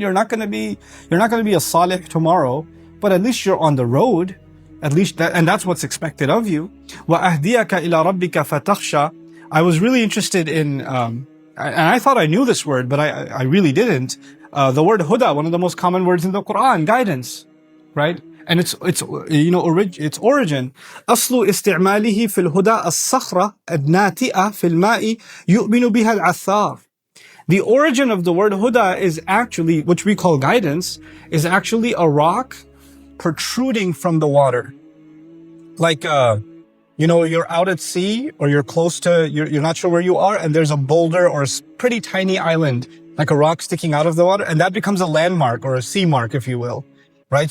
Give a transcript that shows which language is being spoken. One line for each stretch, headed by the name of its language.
English: You're not going to be a salih tomorrow, but at least you're on the road. At least that, and that's what's expected of you.
Arabic: وَأَهْدِيَكَ إِلَىٰ رَبِّكَ فَتَخْشَى.
English: I was really interested in, and I thought I knew this word, but I really didn't. The word huda, one of the most common words in the Quran, guidance, right? And its origin,
Arabic: أصل استعماله في الهدى الصخرة الناتئة في الماء يؤمن بها العثار.
English: The origin of the word huda is actually, which we call guidance, is actually a rock protruding from the water. Like, you're out at sea, or you're close to, you're not sure where you are, and there's a boulder or a pretty tiny island, like a rock sticking out of the water, and that becomes a landmark or a sea mark, if you will. Right?